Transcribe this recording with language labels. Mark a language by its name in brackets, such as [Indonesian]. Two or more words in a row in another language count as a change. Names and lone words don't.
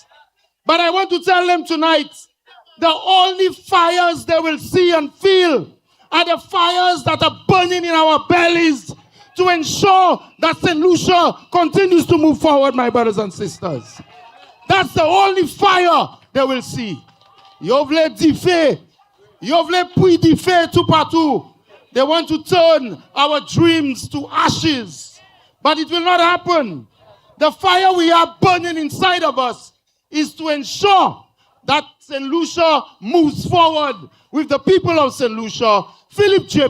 [English] But I want to tell them tonight, the only fires they will see and feel are the fires that are burning in our bellies to ensure that Saint Lucia continues to move forward, my brothers and sisters. That's the only fire they will see. [Saint Lucian Creole French] Yo vle di fe, yo vle pui di fe tout partout. [English] They want to turn our dreams to ashes. But it will not happen. The fire we have burning inside of us is to ensure that Saint Lucia moves forward with the people of Saint Lucia, Philip J.